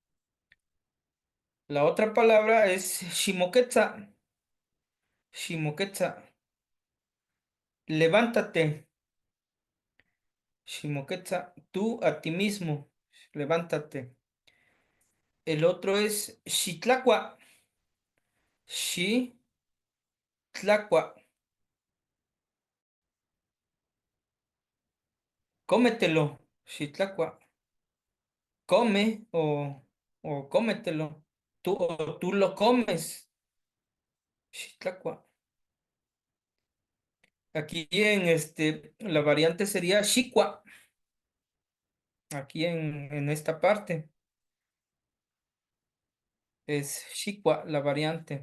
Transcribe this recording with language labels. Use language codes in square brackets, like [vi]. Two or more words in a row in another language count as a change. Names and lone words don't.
[es] La otra palabra es [nah] shimoketsa, shimoketsa, [es] levántate, shimoketsa, tú a ti mismo, levántate. El otro es [nah] shitlacua, shitlacua, [es] cómetelo, shitlacua, come o cómetelo, tú lo comes, shitlacua. Aquí en la variante sería Shikwa, aquí en esta parte es Shikwa la variante.